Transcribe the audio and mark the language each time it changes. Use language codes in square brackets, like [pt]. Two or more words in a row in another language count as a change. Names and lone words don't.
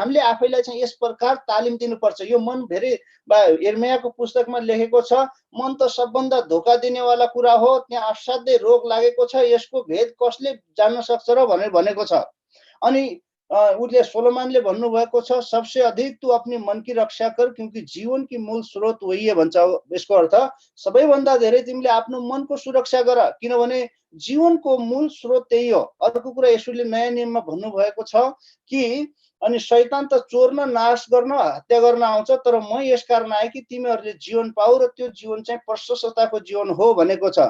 [ne] हामीले आफैलाई चाहिँ यस प्रकार तालिम दिनुपर्छ। यो मन धेरै यिर्मयाको पुस्तकमा लेखेको छ, मन त सबभन्दा धोका दिनेवाला कुरा हो, त्यहाँ असाध्यै रोग लागेको छ, यसको भेद कसले जान्न सक्छ र भनेर भनेको छ। अनि उसले सोलोमनले भन्नुभएको छ, [hi] सबसे अधिक तू अपनी मन की रक्षा कर क्योंकि जीवन की मूल स्रोत वही है भन्छ। [ne] यसको अर्थ सबैभन्दा धेरै तिमीले आफ्नो मनको सुरक्षा गर, किनभने जीवनको मूल स्रोत त्यही हो। अर्को कुरा येशूले नयाँ नियममा भन्नुभएको छ कि अनि शैतान त चोर्न, नाश गर्न, हत्या गर्न आउँछ, तर म यस कारण आएँ कि तिमीहरूले जीवन पाऊ र त्यो जीवन चाहिँ प्रशस्तताको जीवन हो भनेको छ।